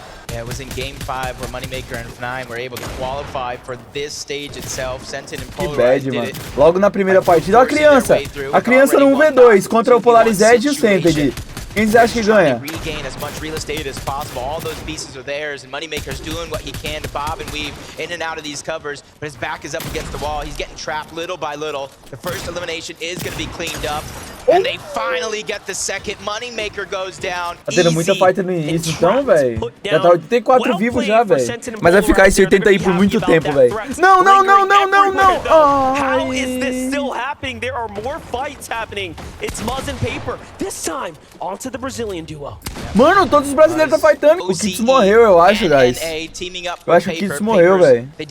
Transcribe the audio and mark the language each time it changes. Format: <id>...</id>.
<en>Yeah, it was in Game 5 where Moneymaker and F9 were able to qualify for this stage itself. Sentin and Polarized did it.</en> <pt>Logo na primeira partida, olha a criança. A criança no 1v2 contra o Polarized e o Sented. Quem você acha que ganha?</pt> <en>Regain as much real estate as possible. All those pieces are theirs, and Moneymaker's doing what he can to bob and weave in and out of these covers. But his back is up against the wall. He's getting trapped little by little. The first elimination is going to be cleaned up. And they finally get the second. Moneymaker goes down.</en> <pt>Tá tendo muita fight no início, então, velho. Já tá 84 vivos já, velho. Mas vai ficar esse 80 aí por muito tempo, velho. Não.</pt> <en>How is this still happening? There are more fights happening. It's Muzz and Paper. This time, onto the Brazilian duo.</en> <pt>Mano, todos os brasileiros tá fightando. O Kits morreu, eu acho, guys. Eu acho que o Kits morreu, velho.</pt>